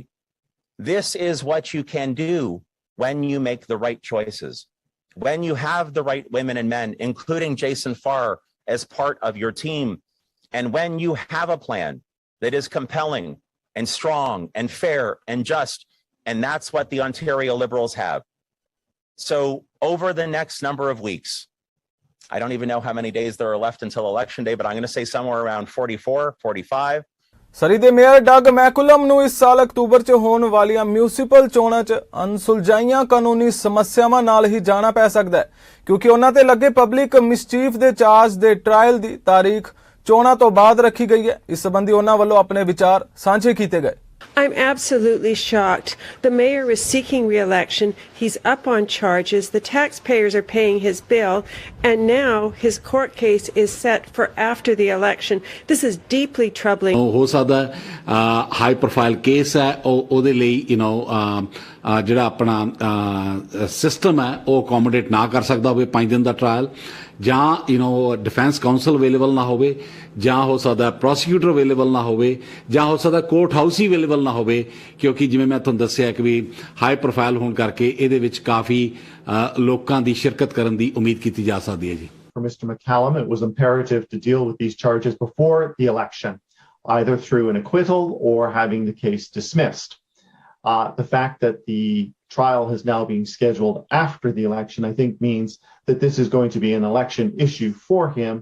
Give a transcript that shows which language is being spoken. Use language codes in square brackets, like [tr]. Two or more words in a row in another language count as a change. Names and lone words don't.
[en] This is what you can do when you make the right choices, when you have the right women and men, including Jason Farr, as part of your team, and when you have a plan that is compelling and strong and fair and just, and that's what the Ontario Liberals have. So over the next number of weeks, I don't even know how many days there are left until Election Day, but I'm going to say somewhere around 44, 45. [pa] ਸਰੀ ਦੇ ਮੇਅਰ ਡਗ ਮੈਕੂਲਮ ਨੂੰ ਇਸ ਸਾਲ ਅਕਤੂਬਰ 'ਚ ਹੋਣ ਵਾਲੀਆਂ ਮਿਊਨਿਸਪਲ ਚੋਣਾਂ 'ਚ ਅਣਸੁਲਝਾਈਆਂ ਕਾਨੂੰਨੀ ਸਮੱਸਿਆਵਾਂ ਨਾਲ ਹੀ ਜਾਣਾ ਪੈ ਸਕਦਾ ਹੈ ਕਿਉਂਕਿ ਉਹਨਾਂ ਤੇ ਲੱਗੇ [en] public mischief [pa] ਦੇ ਚਾਰਜ ਦੇ ਟ੍ਰਾਇਲ ਦੀ ਤਾਰੀਖ ਚੋਣਾਂ ਤੋਂ ਬਾਅਦ ਰੱਖੀ ਗਈ ਹੈ। ਇਸ ਸੰਬੰਧੀ ਉਹਨਾਂ ਵੱਲੋਂ ਆਪਣੇ ਵਿਚਾਰ ਸਾਂਝੇ ਕੀਤੇ ਗਏ। [en] I'm absolutely shocked. The mayor is seeking re-election. He's up on charges. The taxpayers are paying his bill. And now his court case is set for after the election. This is deeply troubling. [pa] ਹੋ ਸਕਦਾ [en] high profile case [pa] ਹੈ ਉਹਦੇ ਲਈ ਜਿਹੜਾ ਆਪਣਾ ਸਿਸਟਮ ਹੈ ਉਹ ਅਕੋਮੋਡੇਟ ਨਾ ਕਰ ਸਕਦਾ ਹੋਵੇ 5 ਦਿਨ ਦਾ ਟ੍ਰਾਇਲ ਜਾਂ [en] defence counsel [pa] ਅਵੇਲੇਬਲ ਨਾ ਹੋਵੇ ਜਾਂ ਹੋ ਸਕਦਾ ਪ੍ਰੋਸੀਕਿਊਟਰ ਅਵੇਲੇਬਲ ਨਾ ਹੋਵੇ ਜਾਂ ਹੋ ਸਕਦਾ [en] court house [pa] ਹੀ ਅਵੇਲੇਬਲ ਨਾ ਹੋਵੇ ਕਿਉਂਕਿ ਜਿਵੇਂ ਮੈਂ ਤੁਹਾਨੂੰ ਦੱਸਿਆ ਕਿ ਵੀ [en] high profile [pa] ਹੋਣ ਕਰਕੇ ਇਹਦੇ ਵਿੱਚ ਕਾਫੀ ਲੋਕਾਂ ਦੀ ਸ਼ਿਰਕਤ ਕਰਨ ਦੀ ਉਮੀਦ ਕੀਤੀ ਜਾ ਸਕਦੀ ਹੈ ਜੀ। [en] For Mr. McCallum, it was imperative to deal with these charges before the election, either through an acquittal or having the case dismissed. The fact that the trial has now been scheduled after the election, I think means that this is going to be an election issue for him.